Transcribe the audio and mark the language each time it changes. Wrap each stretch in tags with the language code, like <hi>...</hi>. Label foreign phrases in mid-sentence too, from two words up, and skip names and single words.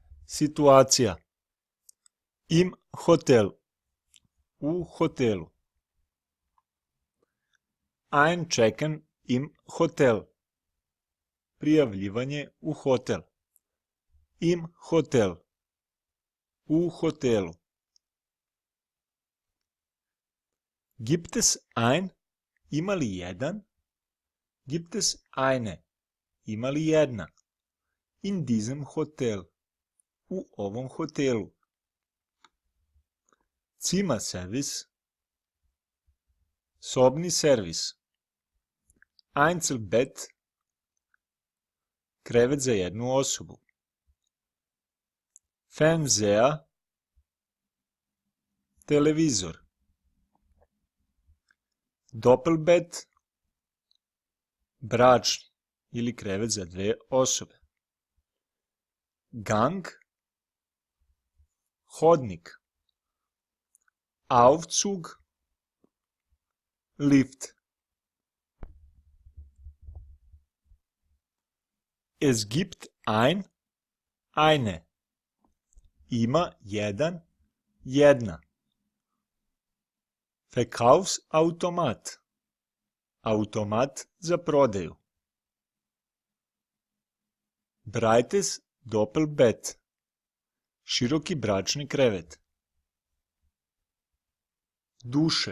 <de>Situacija. Im Hotel.</de> <sr>U hotelu.</sr> <de>Einchecken im Hotel.</de> <sr>Prijavljivanje u hotel. Im Hotel. U hotelu.</sr> <de>Gibt es ein?</de> <sr>Ima li jedan?</sr> <de>Gibt es eine?</de> <sr>Ima li jedna?</sr> <de>In diesem Hotel.</de> <sr>U ovom hotelu. Zimmerservice. Sobni servis. Einzelbett. Krevet za jednu osobu. Fernseher. Televizor. Doppelbett. Bračni ili krevet za dve osobe. Gang. Hodnik. Aufzug. Lift.</sr> <de>Es gibt ein, eine.</de> <sr>Ima jedan, jedna.</sr> <de>Verkaufsautomat.</de> <sr>Automat za prodaju.</sr> <de>Breites Doppelbett.</de> <sr>Široki bračni krevet. Duše.</sr>